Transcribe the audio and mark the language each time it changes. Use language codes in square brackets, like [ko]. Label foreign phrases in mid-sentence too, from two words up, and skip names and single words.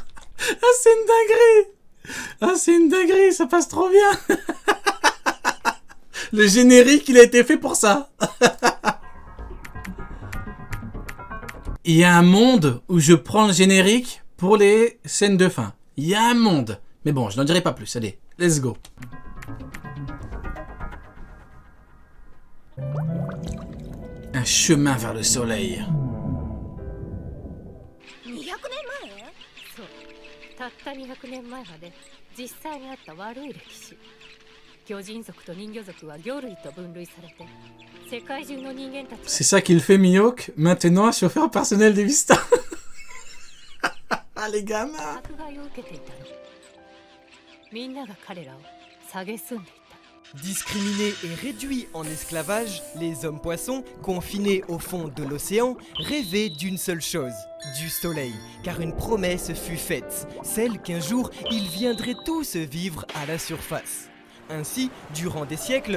[fr] C'est une dinguerie, ça passe trop bien. Le générique, il a été fait pour ça. Il y a un monde où je prends le générique pour les scènes de fin. Il y a un monde. Mais bon, je n'en dirai pas plus. Allez, [en] let's go. [fr] Un chemin vers le soleil. [ja] 200 年前？そうたった200年前まで実際にあった悪い歴史。巨人族と人魚族は魚類と分類されて世界中の人間たち [fr] C'est ça qu'il fait Mihawk, maintenant chauffeur personnel des Vista. Ah les gamins. [ja] 迫害を受けていたの。みんなが彼らを蔑んでいた。 [fr] Discriminés et réduits en esclavage, les hommes-poissons, confinés au fond de l'océan, rêvaient d'une seule chose, du soleil, car une promesse fut faite, celle qu'un jour, ils viendraient tous vivre à la surface. Ainsi, durant des siècles...